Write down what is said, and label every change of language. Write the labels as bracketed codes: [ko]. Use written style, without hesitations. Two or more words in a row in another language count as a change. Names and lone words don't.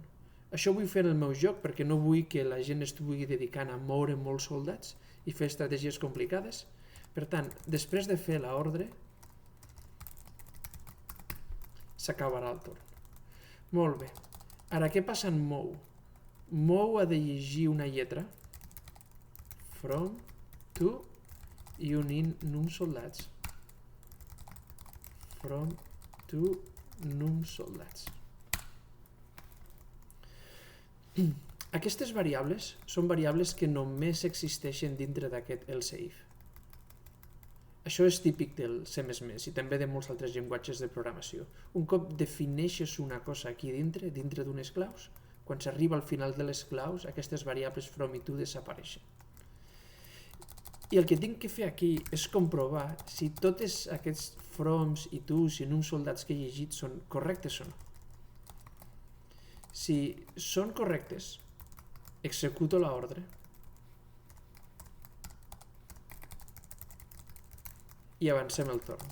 [ca] Això vull fer en el meu joc perquè no vull que la gent estigui dedicant a moure molts soldats i fer estratègies complicades. Per tant, després de fer l'ordre, s'acabarà el torn. Molt bé. Ara, què passa en mou? Mou ha de llegir una lletra, from, to, i un num soldats. From, to, num soldats. Aquestes variables són variables que només existeixen dintre d'aquest else if. Això és típic del C++ i també de molts altres llenguatges de programació. Un cop defineixes una cosa aquí dintre d'unes claus, quan s'arriba al final de les claus, aquestes variables from i to desapareixen. I el que tinc que fer aquí és comprovar si tots aquests froms i tos i nums soldats que he llegit són correctes o no. Si són correctes, executo l'ordre i avancem el torn.